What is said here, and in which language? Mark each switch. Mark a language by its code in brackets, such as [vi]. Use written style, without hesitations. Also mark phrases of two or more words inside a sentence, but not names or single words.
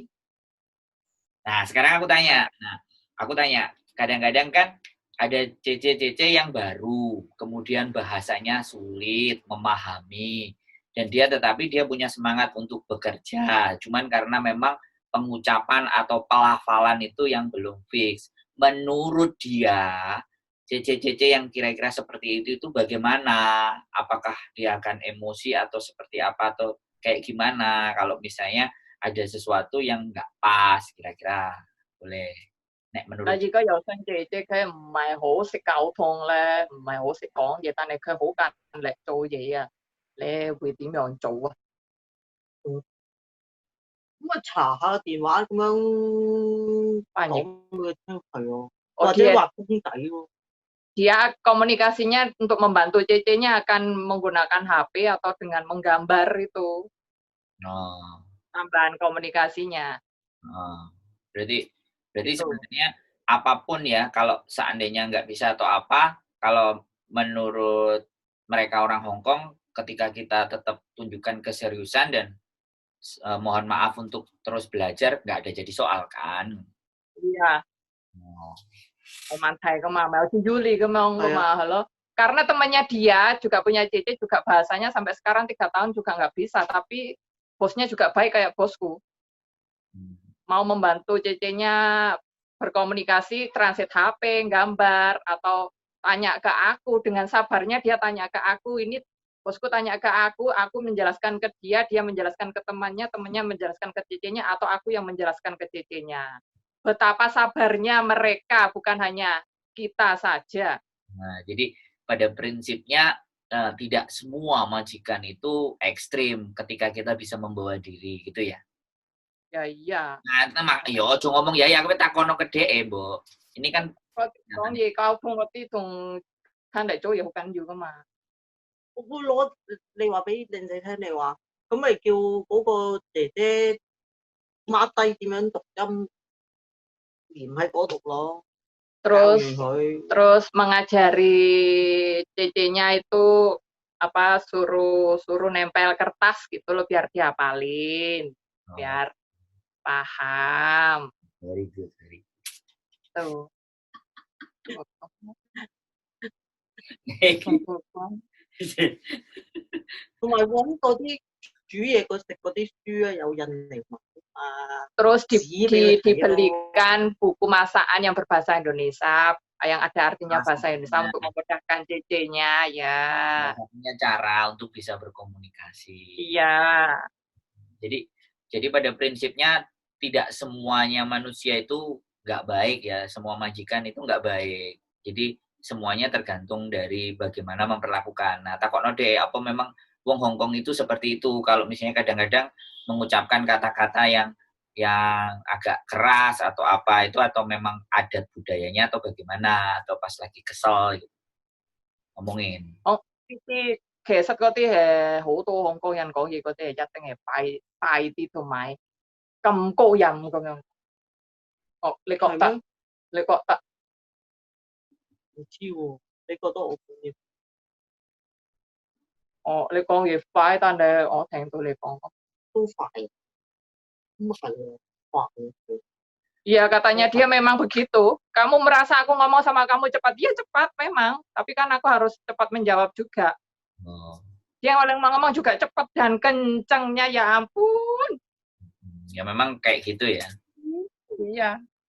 [id] Nah, sekarang aku tanya, kadang-kadang kan ada CC-CC yang baru, kemudian bahasanya sulit memahami, dan tetapi dia punya semangat untuk bekerja, cuman karena memang pengucapan atau pelafalan itu yang belum fix. Menurut dia, CC-CC yang kira-kira seperti itu bagaimana? Apakah dia akan emosi atau seperti apa atau kayak gimana kalau misalnya ada sesuatu yang nggak pas kira-kira boleh nek [yue] 但 [id] menurut [yue] 而家有新姐姐，佢唔係好識溝通咧，唔係好識講嘢，但係佢好勤力做嘢啊。你會點樣做啊？咁啊查下電話咁樣翻譯講俾佢聽係喎，我或者 [id] dia [yue] 畫公仔喎。 [id] dia komunikasinya untuk membantu CC-nya akan menggunakan HP atau dengan menggambar itu oh, tambahan komunikasinya. oh. berarti Gitu. sebenarnya apapun ya kalau seandainya nggak bisa atau apa kalau menurut mereka orang Hong Kong ketika kita tetap tunjukkan keseriusan dan mohon maaf untuk terus belajar nggak ada jadi soal kan. Iya, Oh. [yue] 冇問題噶嘛，咪好似 Yuli 咁樣噶係嘛，係咯。 [id] Karena temannya dia juga punya CC juga bahasanya sampai sekarang 3 tahun juga nggak bisa, tapi bosnya juga baik kayak bosku. Mau membantu CC-nya berkomunikasi, translate HP, gambar, atau tanya ke aku, dengan sabarnya dia tanya ke aku, ini bosku tanya ke aku menjelaskan ke dia, dia menjelaskan ke temannya, temannya menjelaskan ke CC-nya, atau aku yang menjelaskan ke CC-nya. Betapa sabarnya mereka, bukan hanya kita saja. Nah, jadi pada prinsipnya tidak semua majikan itu ekstrim ketika kita bisa membawa diri gitu ya. Ya iya. Nah, [jv] yo ojo ngomong ya aku takono ke DE, Mbok. [id] Ini kan [yue] 講嘢溝通嗰啲同睇嚟做嘢好緊要噶嘛。我會攞你話俾靚仔聽，你話咁咪叫嗰個姐姐 mark 低點樣讀音，連喺嗰度咯，教 [id] Terus [yue] 完佢。 [id] terus mengajari CC-nya itu apa suruh nempel kertas gitu loh biar dihafalin, biar paham. [en] very good, very [id] Tuh. [en] good. [yue] 同埋揾嗰啲煮嘢食嗰啲書啊，有印尼文啊， [id] Terus dibelikan dibelikan buku masakan yang berbahasa Indonesia, yang ada artinya bahasa Indonesia untuk memudahkan CC-nya ya. Satunya cara untuk bisa berkomunikasi. Iya. Jadi pada prinsipnya tidak semuanya manusia itu nggak baik ya, semua majikan itu nggak baik. Jadi semuanya tergantung dari bagaimana memperlakukan. Nah, takokno deh, apa memang wong Hongkong itu seperti itu? Kalau misalnya kadang-kadang mengucapkan kata-kata yang agak keras atau apa itu, atau memang adat budayanya atau bagaimana, atau pas lagi kesel gitu. Ngomongin. [yue] Oh, 其實嗰啲係好多香港人講嘢嗰啲係一定係快啲同埋咁高音咁樣。哦，你覺係得？咩？你覺得？唔知喎，你覺得我講嘢哦，你講嘢快，但係我聽到你講都快？咁係喎，快喎。 [id] Iya, katanya dia memang begitu. Kamu merasa aku ngomong sama kamu cepat? Iya cepat memang, tapi kan aku harus cepat menjawab juga. Oh. Dia yang ngomong juga cepat dan kencengnya, ya ampun. Ya memang kayak gitu ya. Iya.